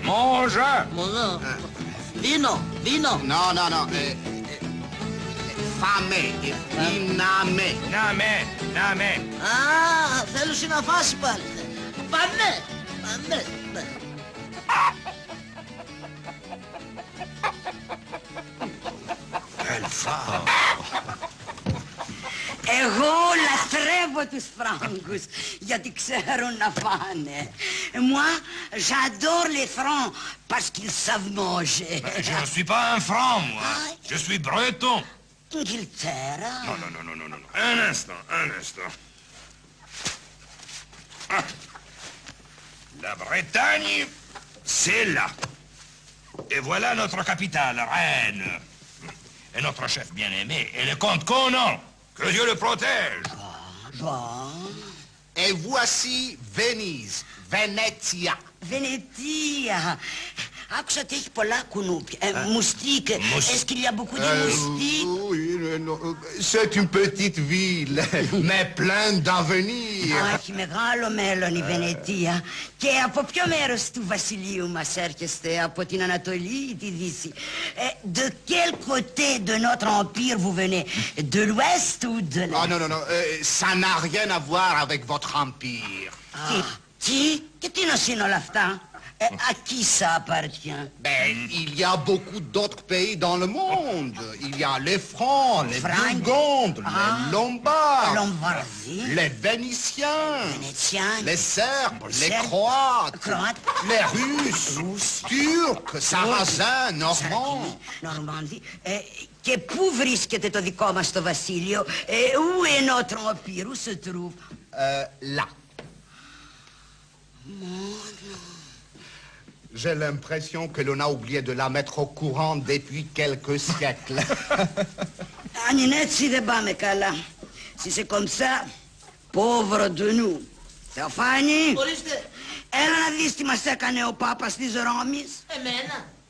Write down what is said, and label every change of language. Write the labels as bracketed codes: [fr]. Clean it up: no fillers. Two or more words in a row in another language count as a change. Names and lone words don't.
[fr] Mange! Vino. Non. [el] Φάμε, πίναμε. Να με. Α, θέλουσε να φάσει πάλι. Πάμε. Εγώ λατρεύω τους Φράγκους, γιατί ξέρουν να φάνε. [fr] Moi, j'adore les Francs, parce qu'ils savent manger. Je ne suis pas un franc, moi. Je suis breton. Inghilterra. Non. Un instant. Ah. La Bretagne, c'est là. Et voilà notre capitale, Rennes. Et notre chef bien-aimé, et le comte Conan. Que Dieu le protège. Bon. Et voici Venise, Venetia. Venetία. [el] Άκουσα ότι έχει πολλά κουνούπια. [fr] Moustique. Est-ce qu'il y a beaucoup de moustiques? Oui, non. C'est une petite ville, mais pleine d'avenir. [el] Έχει μεγάλο μέλλον η Βενετία. Και από ποιο μέρος του βασιλείου μας έρχεστε? Από την Ανατολή ή τη Δύση? [fr] De quel côté de notre empire vous venez? De l'ouest ou de l'est? Ah non. Ça n'a rien à voir avec votre empire. [el] Τι? Και τι είναι όλα αυτά? [fr] À qui ça appartient? Ben, il y a beaucoup d'autres pays dans le monde. Il y a les Francs, les Burgondes, les Lombards, les Vénitiens, les Serbes, les Croates, les Russes, Turcs, Sarrasins, Normands. Normandie. [el] Και πού βρίσκεται το δικό μας το βασίλειο? [fr] Où est notre empire? Où se trouve? Là. J'ai l'impression que l'on a oublié de la mettre au courant depuis quelques siècles. [el] Αν είναι έτσι δεν πάμε καλά. [fr] Si c'est comme ça, pauvre de nous. [el] Θεοφάνη, Ορίστε. έλα να δεις τι μας έκανε ο Πάπας της Ρώμης. Εμένα.